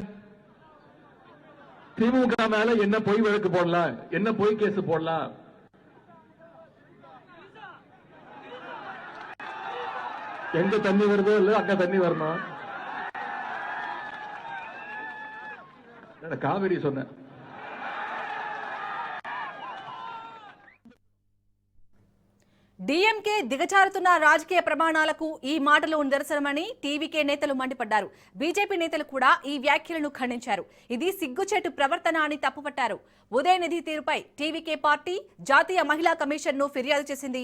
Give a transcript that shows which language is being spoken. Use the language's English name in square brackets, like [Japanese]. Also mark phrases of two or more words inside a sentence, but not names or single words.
[Tamil] திமுக மேல என்ன பொய் வழக்கு போடலாம், என்ன பொய் கேஸ் போடலாம். எங்க தண்ணி வருதோ இல்ல அங்க தண்ணி வரணும். காவிரி சொன்ன [Telugu] డీఎంకే దిగజారుతున్న రాజకీయ ప్రమాణాలకు ఈ మాటలు నిదర్శనమని టీవీకే నేతలు మండిపడ్డారు. బీజేపీ నేతలు కూడా ఈ వ్యాఖ్యలను ఖండించారు. ఇది సిగ్గుచేటు ప్రవర్తన అని తప్పుపట్టారు. ఉదయనిధి తీరుపై టీవీకే పార్టీ జాతీయ మహిళా కమిషన్ ను ఫిర్యాదు చేసింది.